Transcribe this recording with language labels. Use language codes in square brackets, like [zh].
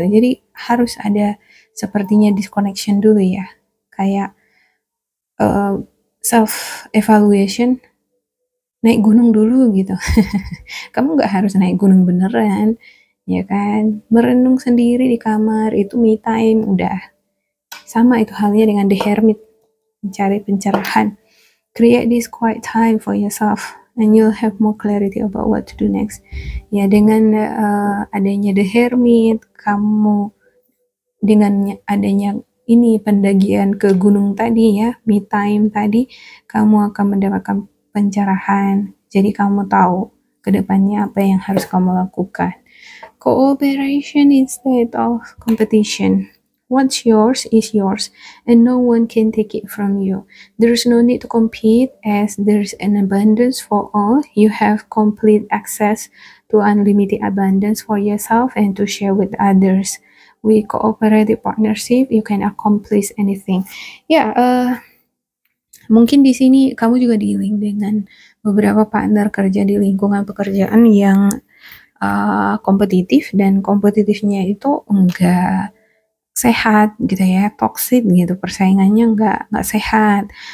[id] Jadi harus ada sepertinya disconnection dulu ya, kayak self evaluation, naik gunung dulu gitu. Kamu nggak harus naik gunung beneran ya kan? Merenung sendiri di kamar itu me time, udah. Sama itu halnya dengan the hermit, mencari pencerahan. [en] Create this quiet time for yourself and you'll have more clarity about what to do next. [id] Ya, dengan adanya the hermit, kamu dengan adanya ini pendakian ke gunung tadi ya, me time tadi, kamu akan mendapatkan pencerahan. Jadi kamu tahu ke depannya apa yang harus kamu lakukan. [en] Cooperation instead of competition. What's yours is yours, and no one can take it from you. There's no need to compete as there's an abundance for all. You have complete access to unlimited abundance for yourself and to share with others. With cooperative partnership, you can accomplish anything. [id] Ya, mungkin di sini kamu juga dealing dengan beberapa partner kerja di lingkungan pekerjaan yang kompetitif, dan kompetitifnya itu enggak sehat gitu ya, toxic gitu, persaingannya enggak sehat.